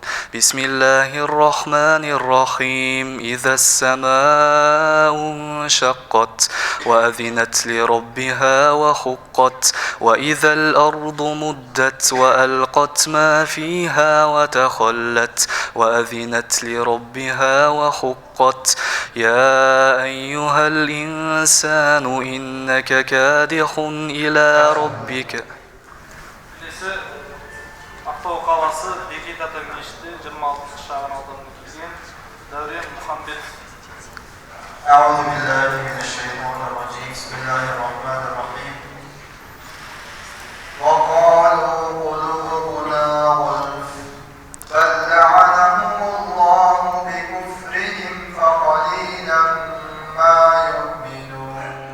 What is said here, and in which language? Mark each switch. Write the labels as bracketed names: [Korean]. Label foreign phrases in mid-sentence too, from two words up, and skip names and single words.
[Arabic] بسم الله الرحمن الرحيم إذا السماء انشقت وأذنت لربها وحقت وإذا الأرض مدت وألقت ما فيها وتخلت وأذنت لربها وحقت حقت يا أيها الإنسان إنك كادح إلى ربك. [Kazakh] Келесі Ақтау қаласы Бекет ата мешіті 26 шағын ауданына келген Дәурен Мұхамбет. [Arabic] أعوذ بالله من الشيطان الرجيم بسم الله الرحمن الرحيم وقالوا قلوبنا غلف بل لعنهم الله بكفرهم فقليلا ما يؤمنون.